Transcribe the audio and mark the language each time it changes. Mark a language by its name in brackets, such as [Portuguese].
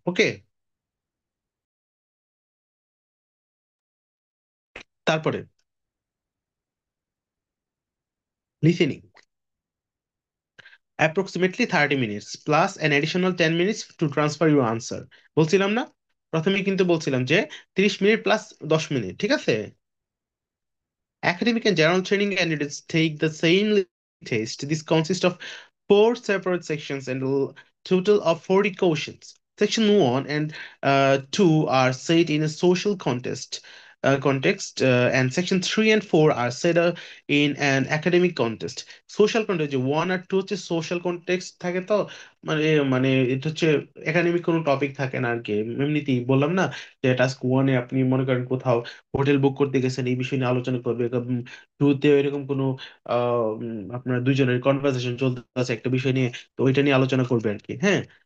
[English] Okay, তারপরে listening, approximately 30 minutes plus an additional 10 minutes to transfer your answer. [Bangla] বলছিলাম না, প্রথমে কিন্তু বলছিলাম যে 30 মিনিট প্লাস 10 মিনিট, ঠিক আছে? [English] Academic and general training candidates take the same test. This consists of four separate sections and a total of 40 questions. Section 1 and 2 are set in a social context, and section 3 and 4 are set in an academic context. [Bangla] Social context, যে 1 আর 2 হচ্ছে social context থাকে, তো মানে মানে এটা হচ্ছে academic কোনো topic থাকে না আর কি, এমনিতেই বললাম না যে টাস্ক 1-এ আপনি মনে করেন কোথাও হোটেল বুক করতে গেছেন, এই বিষয় নিয়ে আলোচনা করবে। টুতে এরকম কোনো আপনার দুইজনের কনভার্সেশন চলতেছে একটা বিষয় নিয়ে, তো ওইটা নিয়ে আলোচনা করবে আর কি, হ্যাঁ।